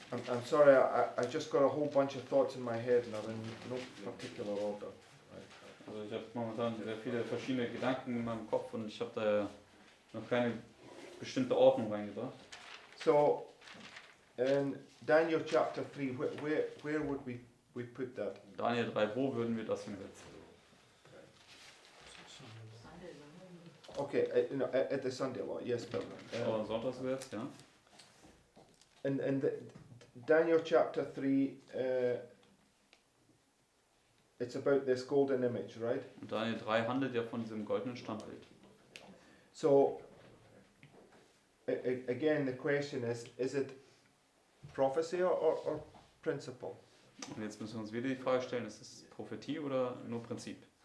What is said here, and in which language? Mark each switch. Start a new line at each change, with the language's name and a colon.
English: I'm sorry, I just got a whole bunch of thoughts in my head and I'm in no particular order.
German: Also ich habe momentan sehr viele verschiedene Gedanken in meinem Kopf und ich habe da noch keine bestimmte Ordnung reingebracht.
English: So, in Daniel chapter 3, where would we put that?
German: Daniel 3, wo würden wir das hinsetzen?
English: Okay, at the Sunday law, yes, but
German: Sonntagsgesetz, ja.
English: in Daniel chapter 3, it's about this golden image, right?
German: Und Daniel 3 handelt ja von diesem goldenen Standbild.
English: So, again, the question is it prophecy or principle?
German: Und jetzt müssen wir uns wieder die Frage stellen, ist es Prophetie oder nur Prinzip?